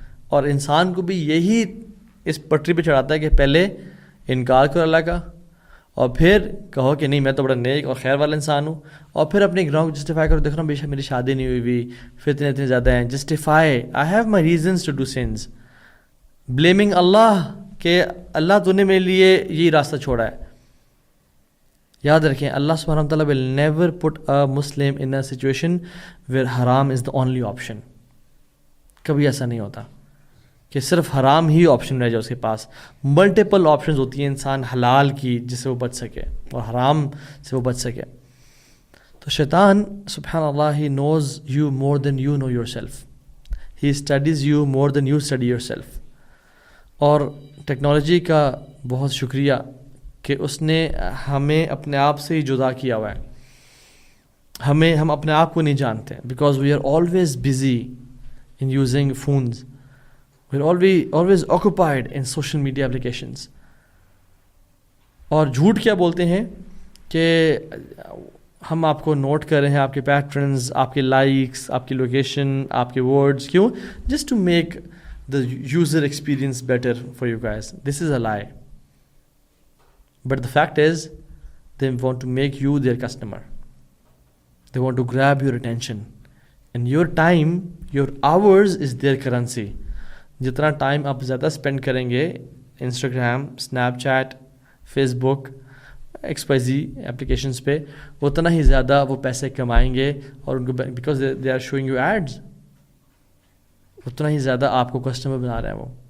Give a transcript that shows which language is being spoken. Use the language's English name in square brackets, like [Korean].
[Urdu] اور انسان کو بھی یہی اس پٹری پہ چڑھاتا ہے کہ پہلے انکار کرو اللہ کا, اور پھر کہو کہ نہیں میں تو بڑا نیک اور خیر والا انسان ہوں, اور پھر اپنے گناہوں کو جسٹیفائی کرو. دیکھ رہا ہوں بے شک میری شادی نہیں ہوئی, فتنے اتنے زیادہ ہیں, [English] justify I have my reasons to do sins, blaming [Urdu] اللہ کہ اللہ تو نے میرے لیے یہی راستہ چھوڑا ہے. یاد رکھیں اللہ سبحانہ و تعالیٰ [English] will never put a Muslim in a situation where haram is the only option. [Urdu] کبھی ایسا نہیں ہوتا کہ صرف حرام ہی آپشن رہ جائے اس کے پاس. ملٹیپل آپشنز ہوتی ہیں انسان حلال کی جس سے وہ بچ سکے اور حرام سے وہ بچ سکے. تو شیطان سبحان اللہ [English] he knows you more than you know yourself. He studies you more than you study yourself. [Urdu] اور ٹیکنالوجی کا بہت شکریہ کہ اس نے ہمیں اپنے آپ سے ہی جدا کیا ہوا ہے. ہم اپنے آپ کو نہیں جانتے [English] Because we are always busy in using phones, we are always occupied in social media applications. [Urdu] اور جھوٹ کیا بولتے ہیں کہ ہم آپ کو نوٹ کر رہے ہیں, آپ کے پیٹرنز, آپ کے لائکس, آپ کی لوکیشن, آپ کے ورڈز, کیوں؟ [English] Just to make the user experience better for you guys. This is a lie. But the fact is, they want to make you their customer. They want to grab your attention. And your time, your hours is their currency. [Urdu] جتنا time آپ زیادہ spend کریں گے Instagram, snap chat, face بک, XYZ applications پہ, اتنا ہی زیادہ وہ پیسے کمائیں گے. اور ان کو [English] because they are showing you ads, [Urdu] اتنا ہی زیادہ آپ کو کسٹمر بنا رہے ہیں وہ.